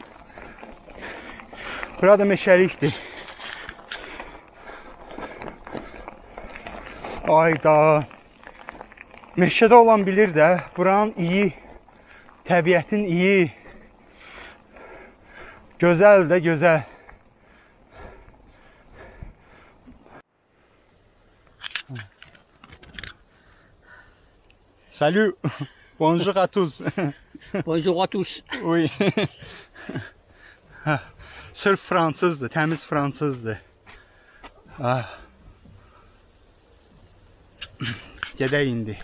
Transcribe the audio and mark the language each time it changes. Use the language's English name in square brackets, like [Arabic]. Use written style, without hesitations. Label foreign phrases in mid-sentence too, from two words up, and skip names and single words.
[Azerbaijani] Burada meşəlikdir. Ayda. Meşədə olan bilir də, buranın iyi, təbiətin iyi, gözəl də gözəl. [French] Salut, bonjour à tous. Bonjour à tous. Oui. [Azerbaijani] Sırf fransızdır, təmiz fransızdır. Gedək indi.